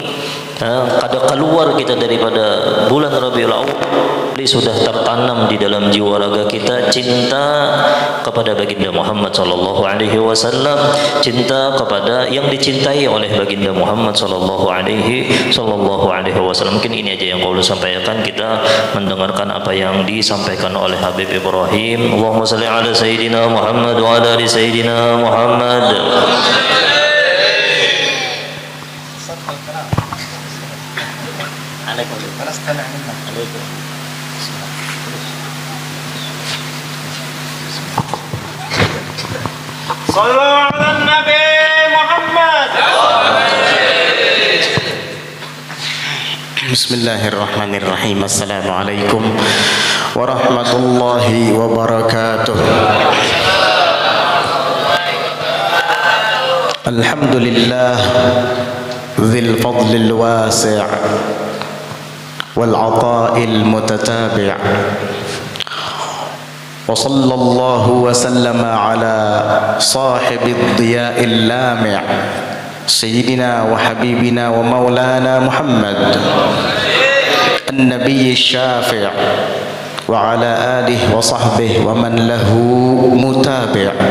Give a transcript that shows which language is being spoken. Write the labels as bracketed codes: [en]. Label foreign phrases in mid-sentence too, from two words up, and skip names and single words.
[id] Kada keluar kita daripada bulan Rabiul Awwal, sudah tertanam di dalam jiwa raga kita cinta kepada baginda Muhammad [ar] صلى الله عليه وسلم, [id] cinta kepada yang dicintai oleh baginda Muhammad [ar] صلى الله عليه وسلم. [id] Mungkin ini aja yang saya sampaikan. Kita mendengarkan apa yang disampaikan oleh Habib Ibrahim. [ar] اللهم صل على سيدنا محمد وعلى آل سيدنا محمد. صلى الله على نبي محمد. بسم الله الرحمن الرحيم. السلام عليكم ورحمة الله وبركاته. الحمد لله ذي الفضل الواسع والعطاء المتتابع'. وصلى الله وسلم على صاحب الضياء اللامع سيدنا وحبيبنا ومولانا محمد النبي الشافع وعلى آله وصحبه ومن له متابع.